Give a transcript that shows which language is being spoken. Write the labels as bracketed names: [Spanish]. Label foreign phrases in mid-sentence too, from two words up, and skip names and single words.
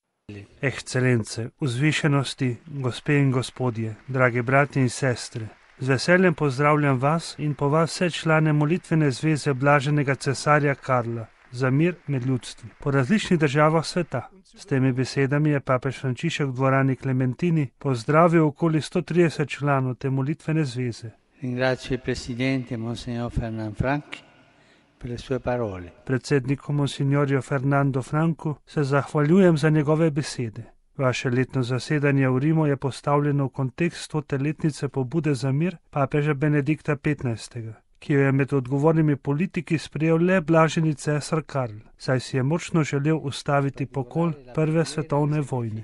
[Slovenian] Ekscelence, vzvišenosti, gospe in gospodje, dragi bratje in sestre, z veseljem pozdravljam vas in po vas vse člane molitvene zveze blaženega cesarja Karla za mir med ljudstvi po različnih državah sveta. S temi besedami je papež Frančišek v dvorani Klementini pozdravil okoli 130 članov te molitvene zveze. [Italian] Ringrazio il presidente Monsignor Fernand Frank per le sue parole. [Slovenian] Predsedniku Monsignorju Fernando Franku se zahvaljujem za njegove besede. Vaše letno zasedanje v Rimu je postavljeno v kontekst 100. letnice pobude za mir papeža Benedikta XV., ki jo je med odgovornimi politiki sprejel le blaženi cesar Karl, saj si je močno želel ustaviti pokol Prve svetovne vojne.